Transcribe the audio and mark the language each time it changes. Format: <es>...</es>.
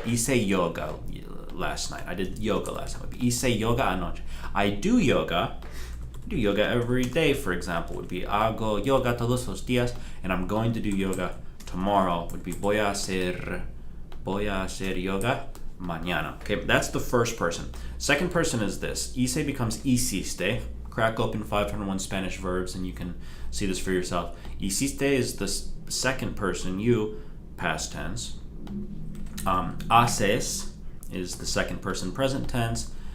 <es>Hice yoga</es> <en>last night. I did yoga last night.</en> <es>Hice yoga anoche.</es> <en>I do yoga. Every day, for example, would be</en> <es>hago yoga todos los días,</es> <en>and I'm going to do yoga tomorrow. Would be</en> <es>voy a hacer yoga mañana.</es> <en>Okay, that's the first person. Second person is this. Hice becomes hiciste. Crack open 501 Spanish verbs and you can see this for yourself. Hiciste is the second person, you, past tense. Haces is the second person, present tense.</en>